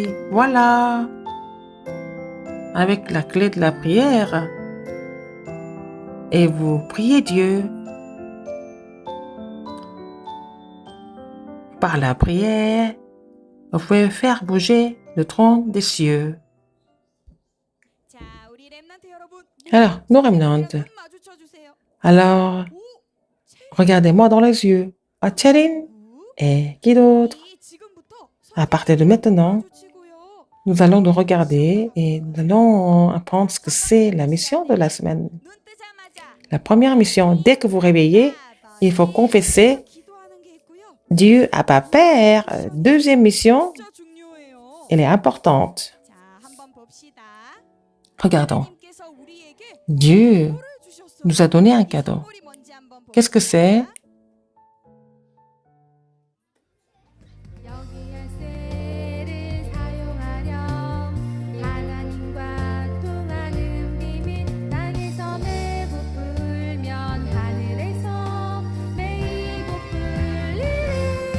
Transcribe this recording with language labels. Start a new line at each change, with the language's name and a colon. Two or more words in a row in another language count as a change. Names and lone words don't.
French: Voilà. Avec la clé de la prière. Et vous priez Dieu. Par la prière, vous pouvez faire bouger le trône des cieux.
Korean: 자, 우리 랩런트 여러분.
French: Alors, nos remnants.
Korean: 눈 마주쳐 주세요.
French: Alors, regardez-moi dans les yeux. Ah, Tchéline et qui d'autre?
Korean: 지금부터
French: À partir de maintenant,
Korean: 마주치고요.
French: nous allons nous regarder et nous allons apprendre ce que c'est la mission de la semaine.
Korean: 눈 뜨자마자
French: La première mission, dès que vous réveillez, il faut confesser
Korean: 기도하는 게 있고요.
French: Dieu Abba Père. Deuxième mission,
Korean: 진짜 중요한
French: elle est importante.
Korean: 자, 한번 봅시다.
French: Regardons.
Korean: 하나님께서 우리에게
French: Dieu
Korean: 선물을 주셨어요.
French: nous a donné un
Korean: 이
French: cadeau.
Korean: 선물이 뭔지 한번
French: Qu'est-ce que c'est?
Korean: 봅시다. 여기 열쇠를 사용하렴 하나님과 통하는 비밀 땅에서 매부 풀면 하늘에서 매이고 풀리리